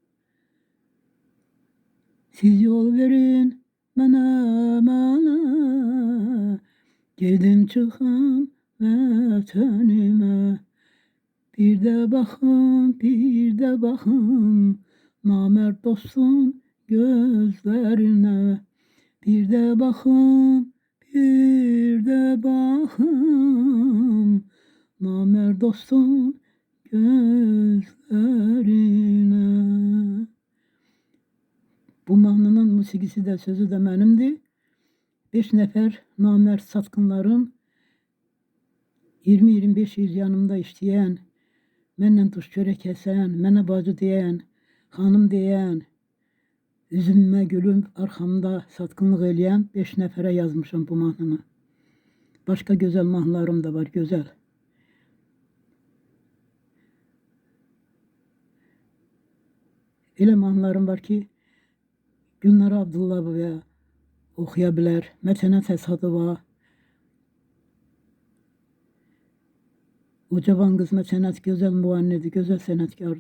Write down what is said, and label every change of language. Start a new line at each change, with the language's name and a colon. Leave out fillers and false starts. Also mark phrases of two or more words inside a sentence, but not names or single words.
Azerbaijani: Siz yol verin mənə, gedim çıxım vətənimə. Bir də baxım, namərd dostun gözlerine.
Turkish: Bir de bakım, namerd dostum gözlerine.
Azerbaijani: Bu mahnının musikisi de sözü de benimdi. 5 nefer namerd satqınların 20-25 il yanımda işleyen, mənlə tuş çörək kəsən, mənə bacı deyən, xanım deyən, üzümə gülüm arxamda satqınlıq eləyən 5 nəfərə yazmışam bu mahnını. Başqa gözəl mahnılarım da var, gözəl. Elə mahnılarım var ki, Gülnar Abdullayeva oxuya bilər, Mətənət Əsədova, O cavan qız Sənət gözəl müğənnidir, gözəl sənətkardır.